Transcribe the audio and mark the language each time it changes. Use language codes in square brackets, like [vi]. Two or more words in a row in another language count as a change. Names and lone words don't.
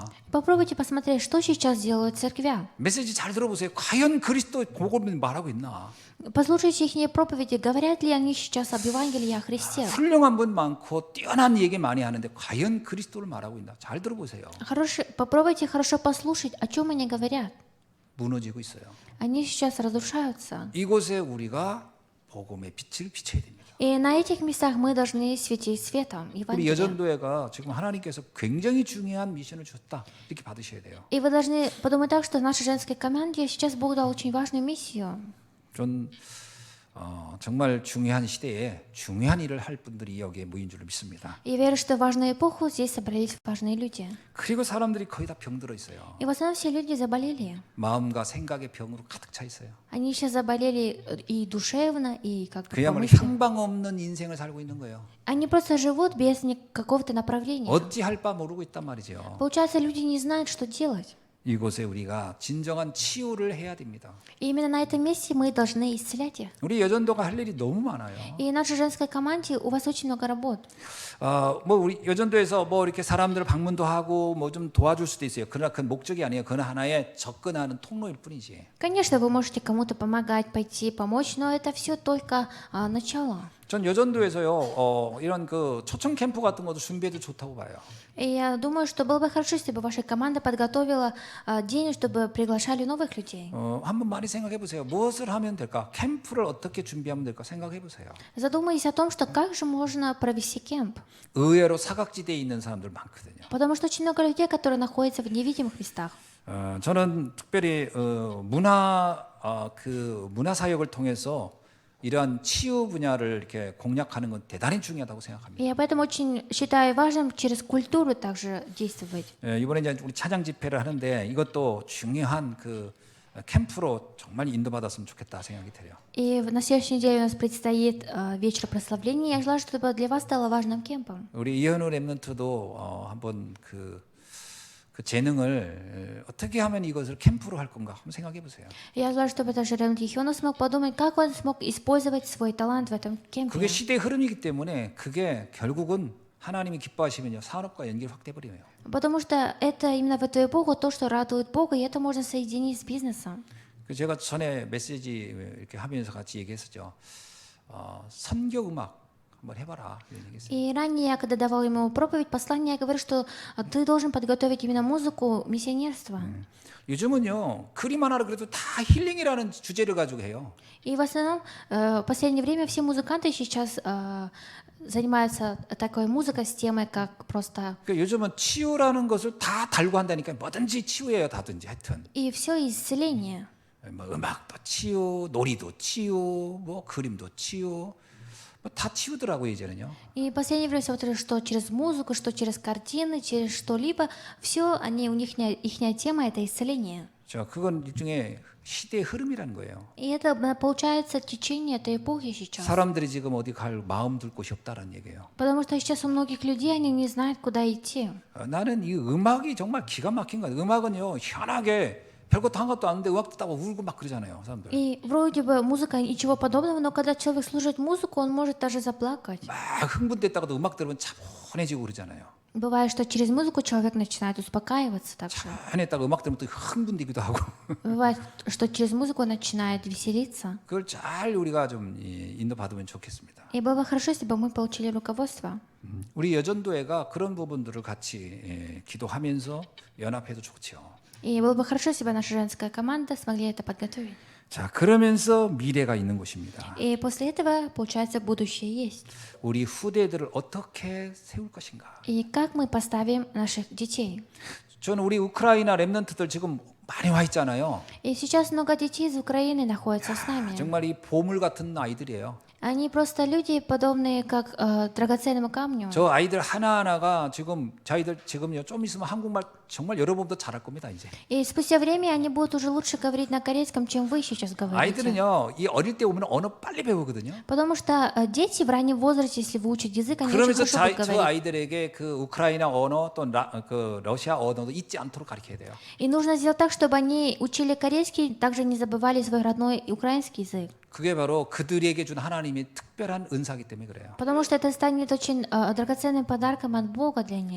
[ru] Попробуйте посмотреть, что сейчас делают церквя. [ko] 메시지 잘 들어보세요. 과연 그리스도 복음을 말하고 있나? [ru] Послушайте их проповеди, говорят ли они сейчас об Евангелии о Христе. [ko] 훌륭한 분 많고 뛰어난 얘기 많이 하는데 과연 그리스도를 말하고 있나? 잘 들어보세요. [ru] Попробуйте хорошо послушать, о чем они говорят. [ko] 무너지고 있어요. [ru] Они сейчас разрушаются. [ko] 이곳에 우리가 복음의 빛을 비춰야 됩니다. [ru] И на этих местах мы должны светить светом 우리 Евангелия. [ko] 여전도회가 지금 하나님께서 굉장히 중요한 미션을 줬다. 이렇게 받으셔야 돼요. [ru] И вы должны подумать так, что в нашей женской команде сейчас Бог дал очень важную миссию. [ko] 전 정말 중요한 시대에 중요한 일을 할 분들이 여기에 모인 줄로 믿습니다. [ru] И верю, что в важную эпоху здесь собрались важные люди. [ko] 그리고 사람들이 거의 다 병들어 있어요. [ru] И в основном все люди заболели. [ko] 마음과 생각의 병으로 가득 차 있어요. [ru] Они сейчас заболели и душевно, и как-то по 그야말로 мысли. [ko] 향방 없는 인생을 살고 있는 거예요. [ru] Они просто живут без какого-то направления. [ko] 어찌 할 바 모르고 있단 말이죠. [ru] Получается, люди не знают, что делать. [ko] 이곳에 우리가 진정한 치유를 해야 됩니다. [ru] И именно на этом месте мы должны исцелять их. [ko] 우리 여전도가 할 일이 너무 많아요. [ru] И в нашей женской команде у вас очень много работ. [ko] 뭐 우리 여전도에서 뭐 이렇게 사람들 방문도 하고 뭐 좀 도와줄 수도 있어요. 그러나 그 목적이 아니에요. 그건 하나의 접근하는 통로일 뿐이지. [ru] Конечно, вы можете кому-то помогать, пойти, помочь, но это все только начало. [ko] 전 여전도에서요 이런 그 초청 캠프 같은 것도 준비해도 좋다고 봐요. [ru] И я думаю, что было бы хорошо, если бы ваша команда подготовила день, чтобы приглашали новых людей. [ko] 한번 많이 생각해 보세요. 무엇을 하면 될까? 캠프를 어떻게 준비하면 될까? 생각해 보세요. [ru] Задумайтесь о том, что как же можно провести кемп. [ko] 의외로 사각지대에 있는 사람들 많거든요. [ru] Потому что очень много людей, которые находятся в невидимых местах. [ko] 저는 특별히 문화 사역을 통해서 이러한 치유 분야를 이렇게 공략하는 건 대단히 중요하다고 생각합니다. [ru] И я поэтому очень считаю важным через культуру также действовать. [ko] 이번에 이제 우리 차장 집회를 하는데 이것도 중요한 그 캠프로 정말 인도받았으면 좋겠다 생각이 들어요. [ru] И на следующей неделе у нас предстоит вечер прославления. Я желаю, чтобы для вас стало важным кемпом. [ko] 우리 이현우 랩런트도 한번 그 재능을 어떻게 하면 이것을 캠프로 할 건가 한번 생각해 보세요. [ru] Я желаю, чтобы даже Ремонт Ехионов смог подумать, как он смог использовать свой талант в этом кемпе. [ko] 그게 시대의 흐름이기 때문에 그게 결국은 하나님이 기뻐하시면요 산업과 연결 확대 버려요. [ru] Потому что это именно в эту эпоху то, что радует Бога, и это можно соединить с бизнесом. [ko] 제가 전에 메시지 이렇게 하면서 같이 얘기했었죠. 선교 음악 한번 해봐라 이런 얘기했어요. [ru] И ранее, когда давал ему проповедь, послание, я говорю, что ты должен подготовить именно музыку миссионерства. [ko] 요즘은요 그림 하나로 그래도 다 힐링이라는 주제를 가지고 해요. [ru] И в основном в последнее время все музыканты сейчас занимаются такой музыкой с темой, как просто... [ko] 그러니까 요즘은 치유라는 것을 다 달고 한다니까 뭐든지 치유예요, 다든지 하여튼. [ru] И все исцеление. [ko] 뭐 음악도 치유, 놀이도 치유, 뭐 그림도 치유, 뭐 다 치유더라고요 이제는요. [ru] И в последнее время смотрю, что через музыку, что через картины, через что-либо, все они, у них ихняя тема это исцеление. [ko] 자, 그건 일종의 시대의 흐름이라는 거예요. [ru] И это получается течение этой эпохи сейчас. [ko] 사람들이 지금 어디 갈 마음 둘 곳이 없다는 얘기예요. [ru] Потому что сейчас у многих людей они не знают, куда идти. [ko] 나는 이 음악이 정말 기가 막힌 거예요. 음악은요 희한하게 별것도 한 것도 아닌데 음악 듣다가 울고 막 그러잖아요, 사람들. [ru] И вроде бы музыка ничего подобного, но когда человек слушает музыку, он может даже заплакать. [ko] 막 흥분됐다가도 음악 들으면 차분해지고 그러잖아요. [ru] Бывает, что через музыку человек начинает успокаиваться также. [ko] 차분했다가 음악 들으면 또 흥분되기도 하고. [ru] Бывает, что через музыку он начинает веселиться. [ko] 그걸 잘 우리가 좀 인도받으면 좋겠습니다. [ru] И было бы хорошо, если бы мы получили руководство. [ko] 우리 여전도회가 그런 부분들을 같이 기도하면서 연합해도 좋죠. [ru] И было бы хорошо, если бы наша женская команда смогли это подготовить. [ko] 자, 그러면서 미래가 있는 곳입니다. [ru] И после этого, получается, будущее есть. [ko] 우리 후대들을 어떻게 세울 것인가? [ru] И как мы поставим наших детей? [ko] 저는 우리 우크라이나 랩런트들 지금 많이 와 있잖아요. [ru] И сейчас много детей из Украины находятся с нами. [ko] 정말 이 보물 같은 아이들이에요. [ru] Они просто люди, подобные как драгоценному камню. [ko] 저 아이들 하나하나가 지금 저희들 지금요 좀 있으면 한국말 정말 여러분보다 잘할 겁니다 이제. [ru] И спустя время они будут уже лучше говорить на корейском, чем вы сейчас говорите. [ko] 아이들은요 이 어릴 때 오면 언어 빨리 배우거든요. [ru] Потому что дети в раннем возрасте, если выучат язык, они очень 그러면서 хорошо будут 저 говорить. [ko] 아이들에게 그 우크라이나 언어 또 그 러시아 언어도 잊지 않도록 가르쳐야 돼요. [ru] И нужно сделать так, чтобы они учили корейский, также не забывали свой родной украинский язык. [ko] 그게 바로 그들에게 준 하나님의 특별한 은사기 때문에 그래요. [ru] Потому что это станет очень драгоценным подарком от Бога для них.